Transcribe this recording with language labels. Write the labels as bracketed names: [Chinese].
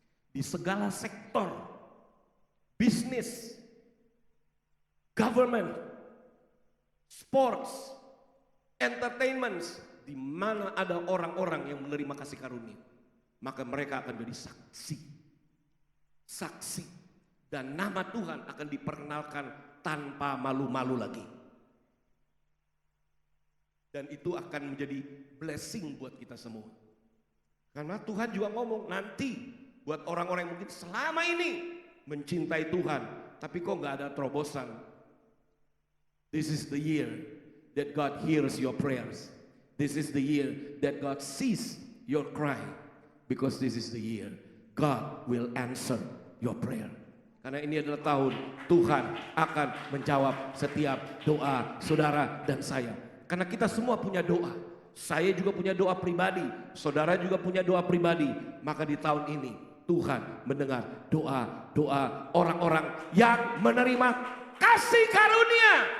[Indonesian] Di segala sektor, bisnis, government, sports, entertainment, di mana ada orang-orang yang menerima kasih karunia, maka mereka akan jadi saksi, dan nama Tuhan akan diperkenalkan tanpa malu-malu lagi. Dan itu akan menjadi blessing buat kita semua. Karena Tuhan juga ngomong nanti buat orang-orang yang mungkin selama ini mencintai Tuhan, tapi kok nggak ada terobosan. [English] This is the year that God hears your prayers. This is the year that God sees your cry. Because this is the year God will answer your prayer. [Indonesian] Karena ini adalah tahun Tuhan akan menjawab setiap doa saudara dan saya. Karena kita semua punya doa. Saya juga punya doa pribadi. Saudara juga punya doa pribadi. Maka di tahun ini Tuhan mendengar doa-doa orang-orang yang menerima kasih karunia.